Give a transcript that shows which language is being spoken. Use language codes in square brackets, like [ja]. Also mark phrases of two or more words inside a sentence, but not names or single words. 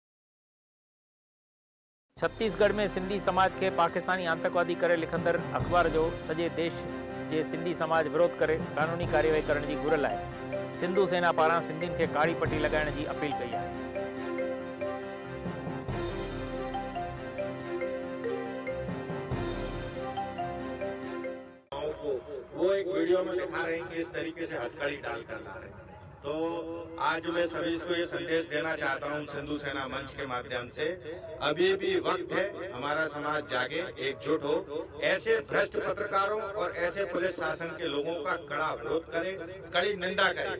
[sd] छत्तीसगढ़ में सिंधी समाज के पाकिस्तानी आतंकवादी करे लिखंदड़ अखबार जो सॼे देश के सिंधी समाज विरोध करे कानूनी कार्यवाही करण की घुर लाइ सिंधु सेना पारां सिंधियुनि खे कारी पट्टी लगाइण की अपील कई है। [hi] वो एक वीडियो में दिखा रहे हैं कि इस तरीके से हथकड़ी डाल कर ला रहे हैं। तो आज मैं सभी को ये संदेश देना चाहता हूँ सिंधु सेना मंच के माध्यम से, अभी भी वक्त है, हमारा समाज जागे, एकजुट हो, ऐसे भ्रष्ट पत्रकारों और ऐसे पुलिस शासन के लोगों का कड़ा विरोध करे, कड़ी निंदा करे।